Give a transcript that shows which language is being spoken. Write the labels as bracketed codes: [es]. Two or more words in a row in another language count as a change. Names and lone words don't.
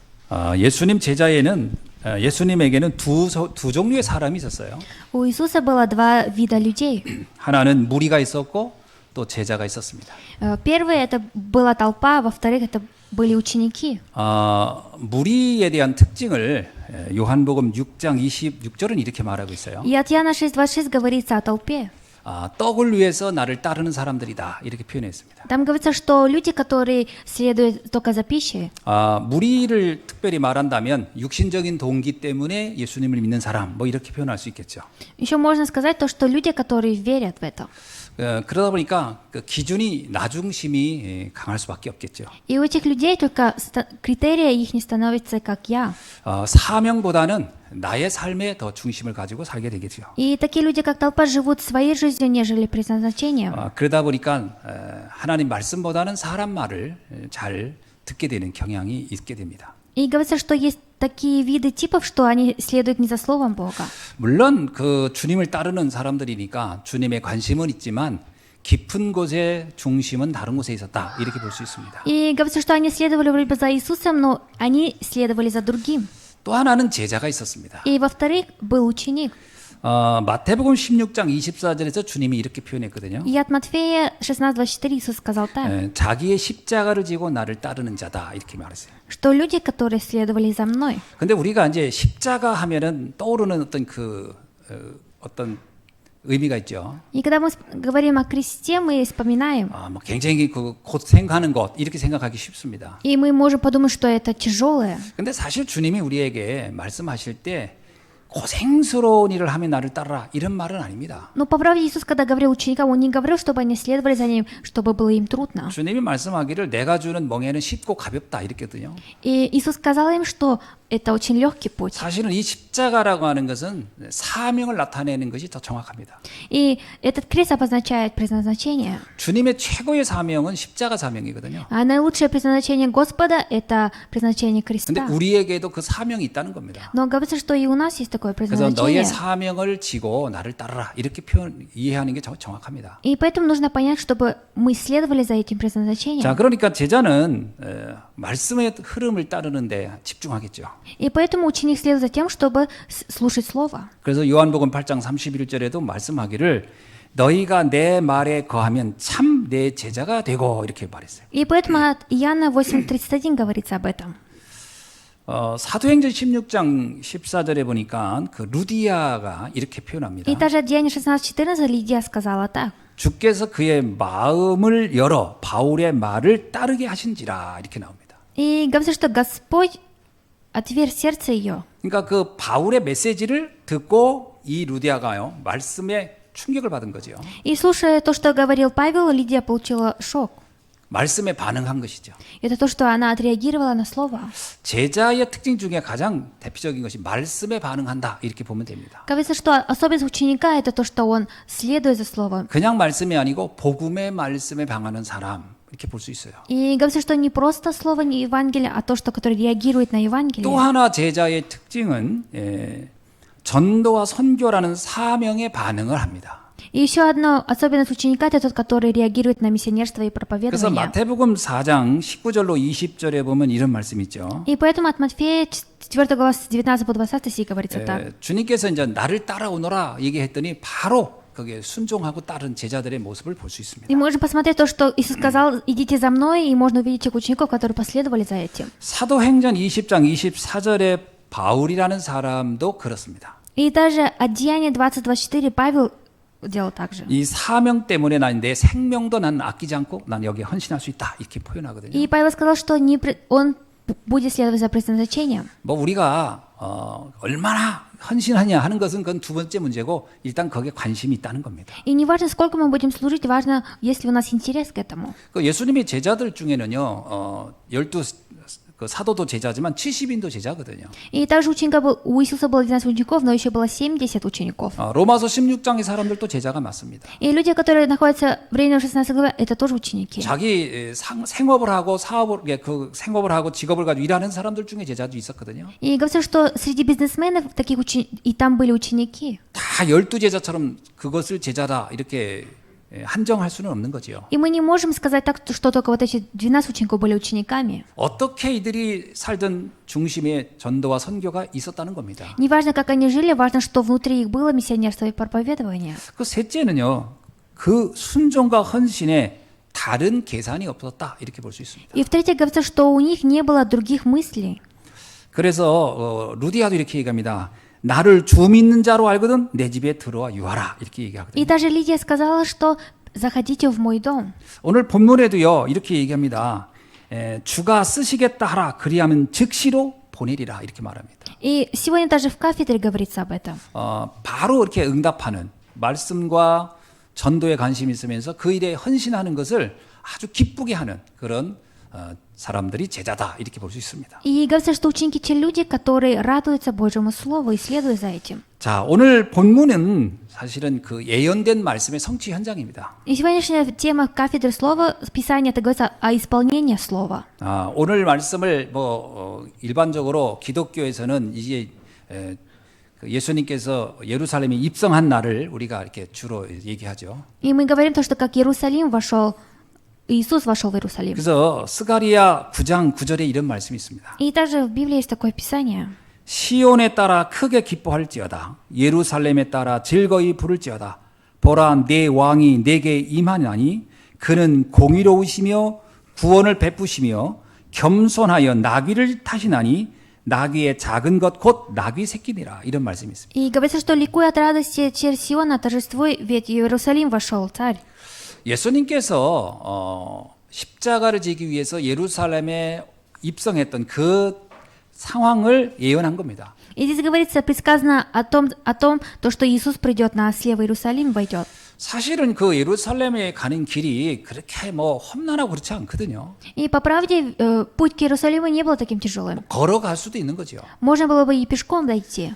[ko] 예수님 제자에는 예수님에게는 두 종류의 사람이 있었어요. [ru] У Иисуса было два вида людей. [ko] 하나는 무리가 있었고 또 제자가 있었습니다. [ru] Первый это была толпа, во-вторых это были ученики. [ko] 무리에 대한 특징을 요한복음 6장 26절은 이렇게 말하고 있어요. [ru] И от Иоанна 6:26 говорится о толпе. [ko] 떡을 위해서 나를 따르는 사람들이다 이렇게 표현했습니다. [ru] Там говорится, что люди, которые следуют только за пищей. [ko] 무리를 특별히 말한다면 육신적인 동기 때문에 예수님을 믿는 사람 뭐 이렇게 표현할 수 있겠죠. [ru] Еще можно сказать то, что люди, которые верят в это. [ko] 그러다 보니까 그 기준이 나 중심이 강할 수밖에 없겠죠. [ru] И у этих людей только критерия их не становится как я. [ko] 사명보다는 나의 삶에 더 중심을 가지고 살게 되겠죠. [ru] И такие люди, как толпа, живут своей жизнью, нежели предназначением. [ko] 그러다 보니까 하나님 말씀보다는 사람 말을 잘 듣게 되는 경향이 있게 됩니다. [ru] И говорится, что есть такие виды типов, что они следуют не за словом Бога. [ko] 물론 그 주님을 따르는 사람들이니까 주님의 관심은 있지만 깊은 곳에 중심은 다른 곳에 있었다 이렇게 볼 수 있습니다. [ru] И говорится, что они следовали вроде бы за Иисусом, но они следовали за другим. [ko] 또 하나는 제자가 있었습니다. [ru] И во-вторых, был ученик. [ko] 마태복음 16장 24절에서 주님이 이렇게 표현했거든요. [ru] И от Матфея 16:24 Иисус сказал так, [ko] 자기의 십자가를 지고 나를 따르는 자다 이렇게 말했어요. [ru] что люди, которые следовали за мной. [ko] 근데 우리가 이제 십자가 하면은 떠오르는 어떤 의미가 있죠. [ru] И когда мы говорим о кресте, мы вспоминаем. [ko] 뭐 굉장히 그 고생하는 것 이렇게 생각하기 쉽습니다. [ru] И мы можем подумать, что это тяжелое. [ko] 근데 사실 주님이 우리에게 말씀하실 때 고생스러운 일을 하면 나를 따르라 이런 말은 아닙니다. [ru] Но по правде Иисус, когда говорил ученикам, Он не говорил, чтобы они следовали за Ним, чтобы было им трудно. [ko] 주님이 말씀하기를 내가 주는 멍에는 쉽고 가볍다 이랬거든요. [ru] И Иисус сказал им, что это очень легкий путь. [ko] 사실은 이 십자가라고 하는 것은 사명을 나타내는 것이 더 정확합니다. [ru] И этот крест обозначает предназначение. [ko] 주님의 최고의 사명은 십자가 사명이거든요. [ru] А наилучшее предназначение Господа – это предназначение [ko] 근데 [ru] креста. [ko] 우리에게도 그 사명이 있다는 겁니다. [ru] Но говорится, что и у нас есть такое [ko] 그래서 너의 [ru] предназначение. [ko] 사명을 지고 나를 따르라 이렇게 이해하는 게 정확합니다. [ru] И поэтому нужно понять, чтобы мы следовали за этим [ko] 자, [ru] предназначением. [ko] 그러니까 제자는 말씀의 흐름을 따르는데 집중하겠죠. [ru] И поэтому ученик следует за тем, чтобы слушать Слово. [ko] 그래서 요한복음 8장 31절에도 말씀하기를 너희가 내 말에 거하면 참 내 제자가 되고 이렇게 말했어요. [ru] И поэтому от Иоанна 8:31 говорится об этом. [ko] 사도행전 16장 14절에 보니까 그 루디아가 이렇게 표현합니다. [ru] И также Деяние 16:14 Лидия сказала так. [ko] 주께서 그의 마음을 열어 바울의 말을 따르게 하신지라 이렇게 나옵니다. [ru] И говорится, что Господь отверг сердце ее. [ko] 그러니까 그 바울의 메시지를 듣고 이 루디아가요 말씀에 충격을 받은 거죠. [ru] И слушая то, что говорил Павел, Лидия получила шок. [ko] 말씀에 반응한 것이죠. [ru] Это то, что она отреагировала на слово. [ko] 제자의 특징 중에 가장 대표적인 것이 말씀에 반응한다 이렇게 보면 됩니다. [ru] Говорится, что особенность ученика – это то, что он следует за словом. [ko] 그냥 말씀이 아니고 복음의 말씀에 반응하는 사람 이렇게 볼 수 있어요. [ru] И говорится, что не просто слово, не Евангелие, а то, что который реагирует на [ko] 또 [ru] Евангелие. [ko] 하나 제자의 특징은 전도와 선교라는 사명에 반응을 합니다. [ru] И еще одна особенность ученика – это тот, который реагирует на миссионерство и [ko] 그래서 [ru] проповедование. [ko] 마태복음 4장 19절로 20절에 보면 이런 말씀이 있죠. [ru] И поэтому от Матфея 4 глава с 19 по 20 стих говорится так. [ko] 주님께서 이제 나를 따라오너라 얘기했더니 바로 거기에 순종하고 따른 제자들의 모습을 볼 수 있습니다. [ru] И можем посмотреть то, что Иисус сказал: «Идите за мной», и можно увидеть тех учеников, которые последовали за этим. [ko] 사도행전 20장 24절에 바울이라는 사람도 그렇습니다. [ru] И даже от Деяния 20:24 Павел делал так же. [ko] 이 사명 때문에 난 내 생명도 난 아끼지 않고 난 여기에 헌신할 수 있다 이렇게 표현하거든요. [ru] И Павел сказал, что он будет следовать за предназначением. [ko] 뭐 우리가 얼마나 헌신하냐 하는 것은 그건 두 번째 문제고 일단 거기에 관심이 있다는 겁니다. [ru] И не важно, сколько мы будем служить, важно, есть ли у нас интерес к этому. [ko] 그 예수님의 제자들 중에는요, 12 그 사도도 제자지만 70인도 제자거든요. [ru] И также у Иисуса было 12 учеников, но еще было 70 учеников. [ko] 로마서 16장의 사람들도 제자가 맞습니다. [ru] И люди, которые находятся в Римлянам 16 главе, это тоже ученики. [ko] 자기 생업을 하고 생업을 하고 직업을 가지고 일하는 사람들 중에 제자도 있었거든요. [ru] И говорится, что среди бизнесменов и там были ученики. [ko] 다 12제자처럼 그것을 제자다 이렇게 한정할 수는 없는 거지요. [ru] И мы не можем сказать так, что только вот эти 12 учеников были учениками. [ko] 어떻게 이들이 살던 중심에 전도와 선교가 있었다는 겁니다. [ru] Неважно, как они жили, важно, что внутри их было миссионерство и проповедование. [ko] 그 셋째는요, 그 순종과 헌신에 다른 계산이 없었다 이렇게 볼 수 있습니다. [ru] И в-третьих, говорится, что у них не было других мыслей. [ko] 그래서 루디아도 이렇게 얘기합니다. 나를 주 믿는 자로 알거든 내 집에 들어와 유하라 이렇게 얘기하거든요. [ru] И даже Лидия сказала, что заходите в мой дом. [ko] 오늘 본문에도요 이렇게 얘기합니다. 주가 쓰시겠다 하라 그리하면 즉시로 보내리라 이렇게 말합니다. [ru] И сегодня даже в кафедре говорится об этом. [ko] 바로 이렇게 응답하는 말씀과 전도에 관심이 있으면서 그 일에 헌신하는 것을 아주 기쁘게 하는 그런 사람들이 제자다 이렇게 볼 수 있습니다. [ru] И говорится, что ученики те люди, которые радуются Божьему Слову и следуют за этим. [ko] 자, 오늘 본문은 사실은 그 예언된 말씀의 성취 현장입니다. [ru] И сегодняшняя тема кафедры Слова, Писания, это говорится о исполнении Слова. [ko] 오늘 말씀을 일반적으로 기독교에서는 이제 예수님께서 예루살렘에 입성한 날을 우리가 이렇게 주로 얘기하죠. [ru] И мы говорим то, что как Иерусалим вошел, Иисус вошел в Иерусалим. [ko] 그래서 스가랴 9장 9절에 이런 말씀이 있습니다. [ru] И также в Библии есть такое Писание. [ko] 시온에 따라 크게 기뻐할지어다. 예루살렘에 따라 즐거이 부를지어다. 보라 내 왕이 내게 임하나니 그는 공의로우시며 구원을 베푸시며 겸손하여 나귀를 타시나니 나귀의 작은 것 곧 나귀 새끼니라 이런 말씀이 있습니다. [ru] И говорится, что ликуй от радости через Сиона, торжествуй, ведь в Иерусалим вошел царь. [ko] 예수님께서 십자가를 지기 위해서 예루살렘에 입성했던 그 상황을 예언한 겁니다. [ru] И здесь говорится, предсказано о том, то, что Иисус придет на осле в Иерусалим, войдет. [ko] 사실은 그 예루살렘에 가는 길이 그렇게 험난하고 그렇지 않거든요. [ru] И по правде, путь к Иерусалиму не был таким тяжелым. [ko] 걸어갈 수도 있는 거죠. [ru] Можно было бы и пешком дойти.